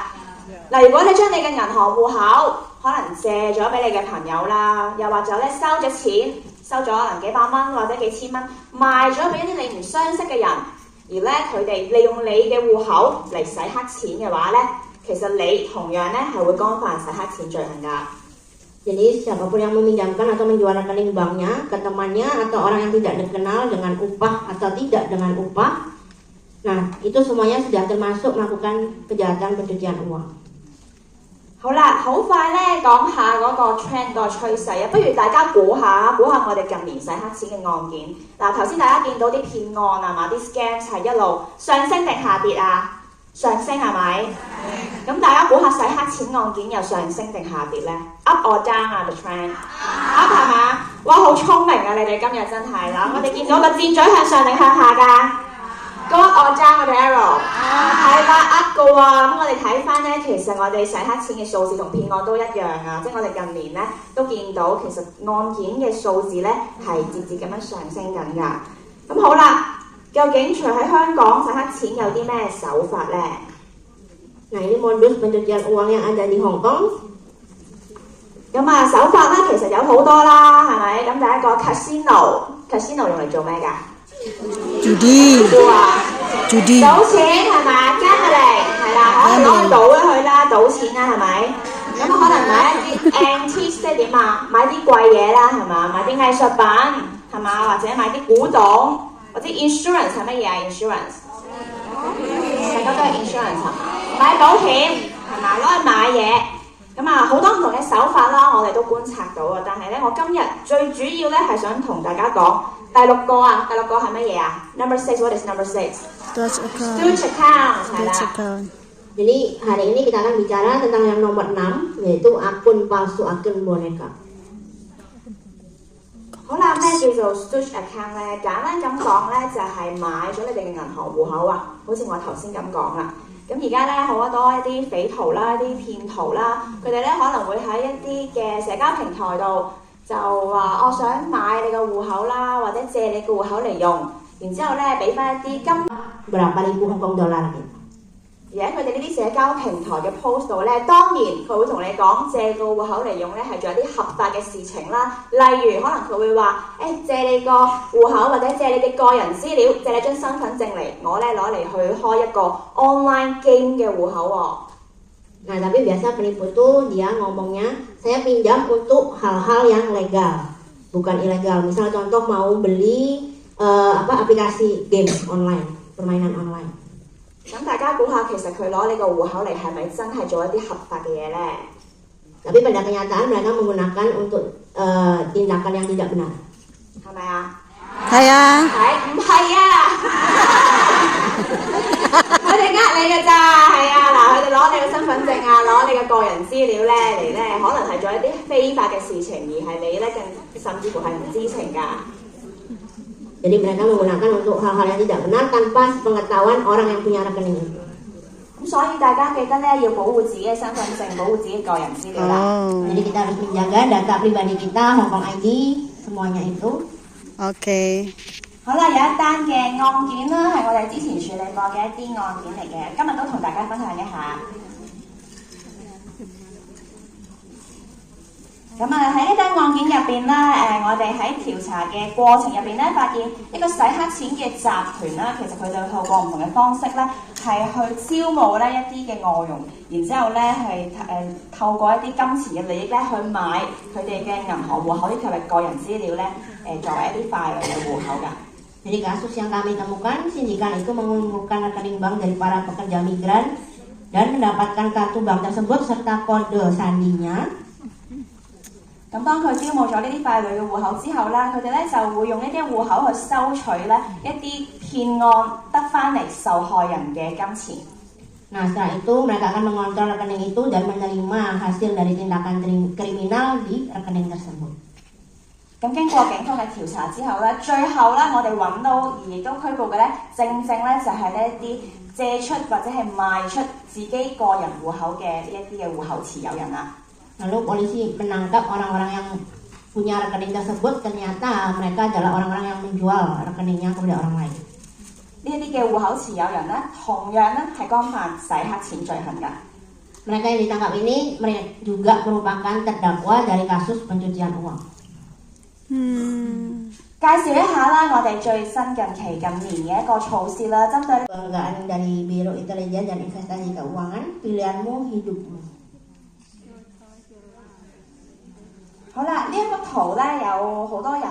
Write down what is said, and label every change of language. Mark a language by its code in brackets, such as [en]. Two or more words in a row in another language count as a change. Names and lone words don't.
[yue] 嗱，如果你將你嘅銀行戶口可能借咗俾你嘅朋友啦，又或者咧收咗錢，收咗可能幾百蚊或者幾千蚊，賣咗俾一啲你唔相識嘅人，而咧佢哋利用你嘅戶口嚟洗黑錢嘅話咧，其實你同樣咧係會干犯洗黑錢罪行㗎。 [id] Jadi siapapun yang meminjamkan atau menjual rekening banknya ke temannya atau orang yang tidak dikenal dengan upah atau tidak dengan upah, nah itu semuanya sudah termasuk melakukan kejahatan pencucian uang. [yue] 好啦，好快咧講下嗰個 trend 個趨勢啊！不如大家估下我哋近年洗黑錢嘅案件。嗱，頭先大家見到啲騙案啊嘛，啲 scams 係一路上升定下跌啊？上升係咪？咁大家估下洗黑錢案件又上升定下跌咧 ？ [en] Up or down [yue] 啊 [en] the trend？ [yue] Up 係嘛？哇，好聰明啊！你哋今日真係啦，我哋見到個箭嘴向上定向下㗎 ？ [en] Go up or down [yue] 我哋 arrow 係啦 up 嘅喎，咁我哋睇翻咧，其實我哋洗黑錢嘅數字同騙案都一樣啊，即係我哋近年咧都見到其實案件嘅數字咧係節節咁樣上升緊㗎。咁好啦，究竟除喺香港洗黑錢有啲咩手法咧？ [id] Nah ini modus pencucian uang yang ada di Hong Kong. [yue] 咁啊手法咧其實有好多啦，係咪？咁第一個 casino 用嚟做咩㗎？Judi 賭錢係咪 ？Gambling 係啦，可以攞去賭咗佢啦，賭錢啦係咪？咁可能買一啲 antique 即係點啊？買啲貴嘢啦係嘛？買啲藝術品係嘛？或者買啲古董，或者 insurance 係乜嘢啊 ？insurance 大家都係 insurance 係嘛？買保險係嘛？攞去買嘢。咁啊，好多唔同嘅手法啦，我哋都觀察到啊。但係咧，我今日最主要咧係想同大家講第六個係乜嘢啊 ？ [en] Number 6 what is number 6 Stooge account [yue] 係啦。 [id] Jadi hari ini kita akan bicara tentang yang nomor 6 yaitu akun palsu, akun boneka. [yue] 好啦，咩叫做 [en] Stooge account [yue] 咧？簡單咁講咧，就係買咗你哋嘅銀行戶口啊，好似我頭先咁講啦。咁而家咧好多一啲匪徒啦、一啲騙徒啦，佢哋咧可能會喺一啲嘅社交平台度就話我想買你個戶口啦，或者借你個戶口嚟用，然之後咧俾翻一啲金 [id] berapa ribu Hong Kong dollar gitu. [yue] 而喺佢哋呢啲社交平台嘅 post 度咧，當然佢會同你講借個戶口嚟用咧係做一啲合法嘅事情啦。例如可能佢會話借你個戶口或者借你嘅個人資料，借你張身份證嚟，我咧攞嚟去開一個 [en] online game [yue] 嘅戶口喎。 [id] Nah tapi biasa penipu tuh dia ngomongnya saya pinjam untuk hal-hal yang legal, bukan ilegal. Misal contoh mau beli aplikasi game online, permainan online. [yue] 咁大家估下，其實佢攞你個戶口嚟係咪真係做一啲合法嘅嘢咧？ [id] Tapi pada kenyataan mereka menggunakan untuk tindakan yang tidak benar. [yue] 係咪啊？係啊。唔係啊？佢哋呃你㗎咋，係啊！嗱，佢哋攞你嘅身份證啊，攞你嘅個人資料咧嚟咧，可能係做一啲非法嘅事情，而係你咧甚至乎係唔知情㗎。 [id] Jadi mereka menggunakan untuk hal-hal yang tidak benar tanpa pengetahuan orang yang punya rekening itu. [yue] 咁所以大家記得咧要保護自己嘅身份證，保護自己個人資料啦。 [id] Jadi kita harus menjaga data pribadi kita, Hong Kong ID, semuanya itu. [yue] OK。好啦，有一單嘅案件啦，係我哋之前處理過嘅一啲案件嚟嘅，今日都同大家分享一下。咁啊喺呢單案件入邊啦，我哋喺調查嘅過程入邊咧，發現一個洗黑錢嘅集團啦，其實佢哋透過唔同嘅方式咧，係去招募咧一啲嘅外傭，然之後咧係透過一啲金錢嘅利益咧去買佢哋嘅銀行戶口以及係個人資料咧，作為一啲傀儡嘅戶口㗎。 [id] Jadi kasus yang kami temukan, sindikat itu mengumpulkan rekening bank dari para pekerja migran dan mendapatkan kartu bank tersebut serta kode sandinya. [yue] 咁當佢招募咗呢啲傀儡嘅戶口之後啦，佢哋咧就會用呢啲戶口去收取咧一啲騙案得翻嚟受害人嘅金錢。 [id] Nah, setelah itu mereka akan mengontrol rekening itu dan menerima hasil dari tindakan kriminal di rekening tersebut. [yue] 咁經過警方嘅調查之後咧，最後咧我哋揾到而亦都拘捕嘅咧，正咧就係呢一啲借出或者係賣出自己個人戶口嘅呢一啲嘅戶口持有人啦。 [id] Lalu polisi menangkap orang-orang yang punya rekening tersebut, ternyata mereka adalah orang-orang yang menjual rekeningnya kepada orang lain. [yue] 呢一啲嘅戶口持有人咧，同樣咧係干犯洗黑錢罪行㗎。 [id] Mereka yang ditangkap ini mereka juga merupakan terdakwa dari kasus pencucian uang. [yue] 介紹一下啦，我哋最新近年嘅一個措施啦，針對 [id] Kebanggaan dari Biro Intelijen dan Investasi Keuangan, pilihanmu hidupmu. [yue] 好啦，呢一幅圖咧有好多人。